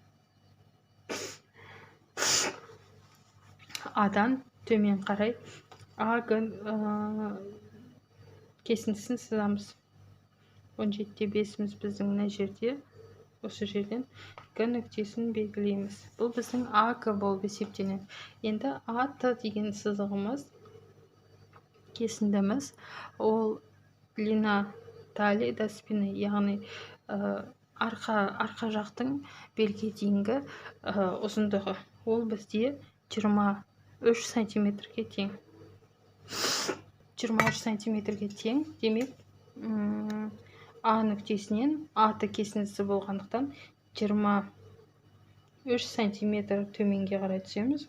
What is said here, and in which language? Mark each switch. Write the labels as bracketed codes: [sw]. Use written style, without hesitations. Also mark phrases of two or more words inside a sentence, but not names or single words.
[kk] Адан төмен қарай АГ кесіндісін сызамыз. 17,5-міз біздің мына жерде. Осы жерден Г нүктесін белгілейміз. Бұл біздің АГ болып есептенеді. Енді АТ деген сызығымыз, кесіндіміз, ол [ru] длина талии до спины, [kk] яғни арқа жақтың белге дейінгі ұзындығы. Ол бізде 23 сантиметрге тең. 23 сантиметрге тең. Демек, А нүктесінен АТ кесіндісі болғандықтан 23 сантиметр төменге қарай түсеміз.